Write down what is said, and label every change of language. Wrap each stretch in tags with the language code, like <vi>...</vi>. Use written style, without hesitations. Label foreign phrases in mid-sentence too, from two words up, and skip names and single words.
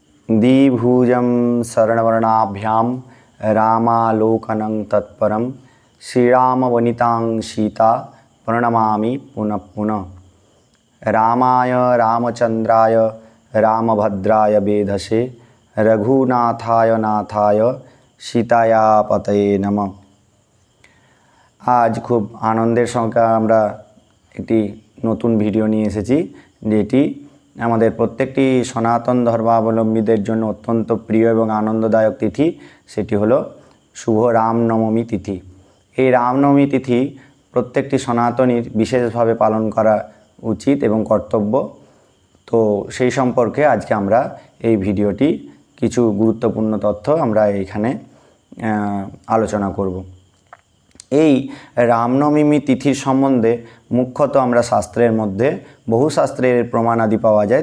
<sa>द्विभुजं शरणवर्णाभ्यां रामालोकनं तत्परं श्रीरामवनितां सीता प्रणमामि पुनः पुनः। रामाय रामचंद्राय रामभद्राय वेधसे रघुनाथाय नाथाय सीताया पतये नमः।</sa> <bn>আজ খুব আনন্দের সঙ্গে আমরা একটি নতুন ভিডিও নিয়ে এসেছি যেটি আমাদের প্রত্যেকটি সনাতন ধর্মাবলম্বীদের জন্য অত্যন্ত প্রিয় এবং আনন্দদায়ক তিথি সেটি হলো শুভ রামনবমী তিথি। এই রামনবমী তিথি প্রত্যেকটি সনাতনীর বিশেষভাবে পালন করা উচিত এবং কর্তব্য। তো সেই সম্পর্কে আজকে আমরা এই ভিডিওটি কিছু গুরুত্বপূর্ণ তথ্য আমরা এখানে আলোচনা করব। এই রামনবমী তিথির সম্বন্ধে মুখ্যত আমরা শাস্ত্রের মধ্যে বহু শাস্ত্রের প্রমাণাদি পাওয়া যায়।</bn>